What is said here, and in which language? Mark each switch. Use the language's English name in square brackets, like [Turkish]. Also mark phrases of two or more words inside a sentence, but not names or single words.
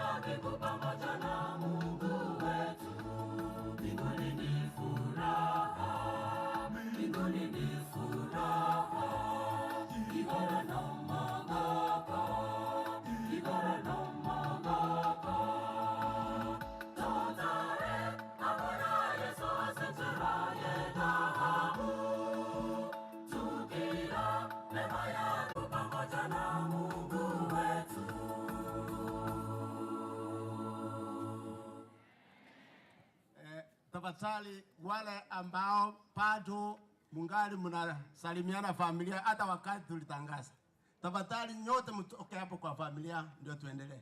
[Swahili] siku pamoja na Mungu wetu. Mbinguni ni furaha, mbinguni ni furaha. [Gusii] Igara no magaka, igara no magaka. Totare abona Yesu asenjeraye dhahabu. [Swahili] Tukira mema yako pamoja na Mungu wetu. Tafadhali wale ambao bado mungali mnasalimiana familia hata wakati tulitangaza, tafadhali nyote mtoke hapo kwa familia ndio tuendelee.